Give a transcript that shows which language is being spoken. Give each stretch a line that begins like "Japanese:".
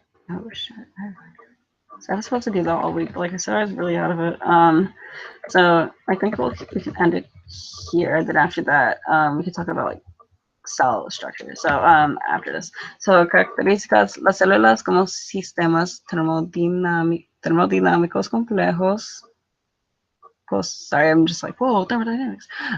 English: Oh shit. So I was supposed to do that all week, but like I said, I was really out of it. So I think we can end it here. And then after that, we can talk about like cell structure. So after this, so
Spanish: características las células como sistemas termodinámicos complejos.
English: Sorry, I'm just like, whoa, thermodynamics.